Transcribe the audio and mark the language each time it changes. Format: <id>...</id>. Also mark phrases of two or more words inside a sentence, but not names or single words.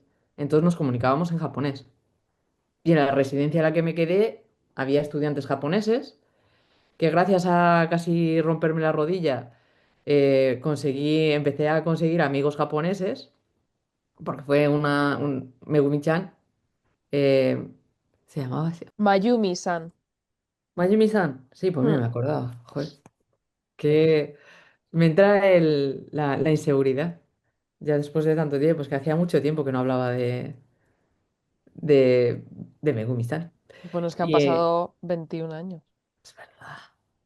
<es>Entonces nos comunicábamos en japonés. Y en la residencia en la que me quedé había estudiantes japoneses que gracias a casi romperme la rodilla empecé a conseguir amigos japoneses porque fue un Megumi-chan, eh, se llamaba así. Mayumi-san. Mayumi-san, sí, pues mira, Mm. me acordaba, joder, que me entra la inseguridad, ya después de tanto tiempo, pues que hacía mucho tiempo que no hablaba de, de Megumi-san. Bueno, es que han Y pasado 21 años. es verdad.</es>